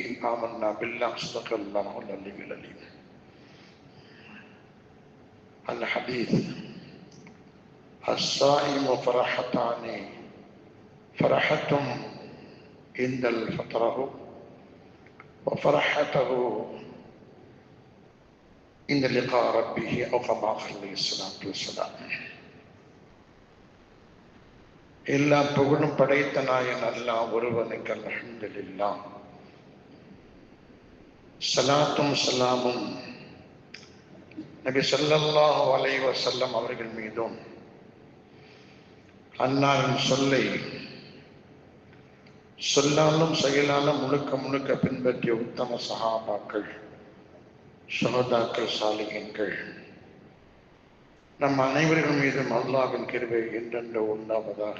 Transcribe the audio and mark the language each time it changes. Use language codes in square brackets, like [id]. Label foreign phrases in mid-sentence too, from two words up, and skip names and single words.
[ar] آمنا بالله صدق الله العلي العليم. الحديث: الصائم فرحتان، فرحة عند الفطر وفرحته عند لقاء ربه أو كما قال عليه الصلاة والسلام. [ta] எல்லா புகழும் படைத்த நாயன் அல்லாஹ் ஒருவனுக்கு அல்ஹம்துலில்லாஹ். ஸலாத்தும் ஸலாமும் நபி [ar] صلى الله عليه وسلم [ta] அவர்கள் மீதும், அன்னாரின் சொல்லை சொல்லாலும் செயலாலும் முழுக்க முழுக்க பின்பற்றிய உத்தம சஹாபாக்கள், ஷஹதாக்கள், சாலிஹீன்கள், நம் அனைவர்கள் மீதும் அல்லாஹ்வின் கிருபை என்றென்று உண்டாவதாக.